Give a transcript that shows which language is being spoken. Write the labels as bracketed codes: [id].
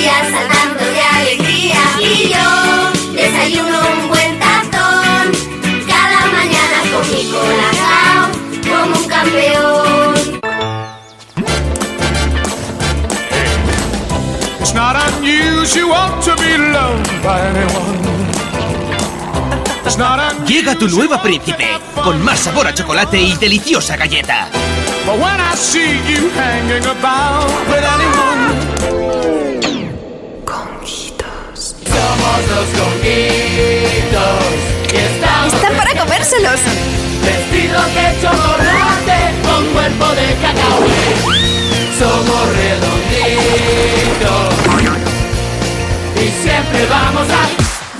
[es] Saltando de alegría y yo desayuno un buen tazón cada mañana con mi colacao como un campeón. [en] It's not unusual to be loved by anyone. It's not unusual. [es] Llega tu nueva Príncipe, con más sabor a chocolate y deliciosa galleta. [en] But when I see you hanging about with anyone. [es] Somos los conguitos y estamos ¡Están para comérselos! vestidos de chocolate con cuerpo de cacao. Somos redonditos y siempre vamos a...